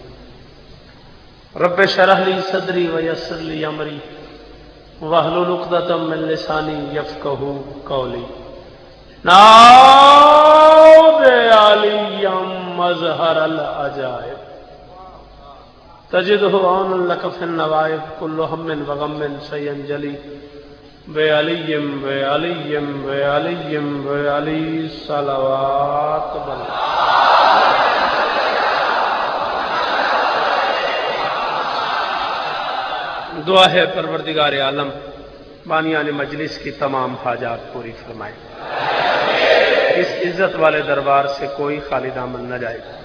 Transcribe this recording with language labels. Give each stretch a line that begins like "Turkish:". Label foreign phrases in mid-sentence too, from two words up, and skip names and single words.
Arabic: رب اشرح لی صدری ویسر لی امری واحلل عقدۃ من لسانی یفقہوا قولی نعوذ علی مظہر العجائب تجدہ عون لک فی النوائب کل ہم وغم سینجلی بعلی بعلی بعلی بعلی
Urdu: صلوات دعا ہے پروردگار عالم بانیان مجلس کی تمام حاجات پوری فرمائے، اس عزت والے دربار سے کوئی خالی دامن نہ جائے۔